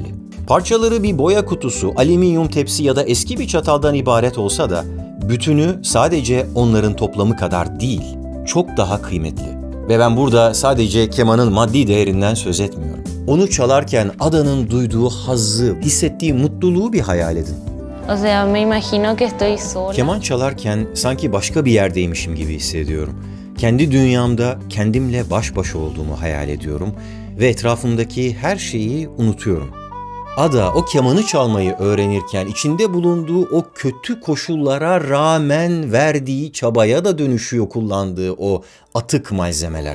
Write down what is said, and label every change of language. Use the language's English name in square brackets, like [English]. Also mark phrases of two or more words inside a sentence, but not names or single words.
[Turkish] Parçaları bir boya kutusu, alüminyum tepsi ya da eski bir çataldan ibaret olsa da bütünü sadece onların toplamı kadar değil, çok daha kıymetli. Ve ben burada sadece kemanın maddi değerinden söz etmiyorum. Onu çalarken Ada'nın duyduğu hazzı, hissettiği mutluluğu bir hayal edin. [Spanish] O sea, me imagino que estoy sola. [Turkish] Keman çalarken sanki başka bir yerdeymişim gibi hissediyorum. Kendi dünyamda kendimle baş başa olduğumu hayal ediyorum ve etrafımdaki her şeyi unutuyorum. Ada o kemanı çalmayı öğrenirken içinde bulunduğu o kötü koşullara rağmen verdiği çabaya da dönüşüyor kullandığı o atık malzemeler.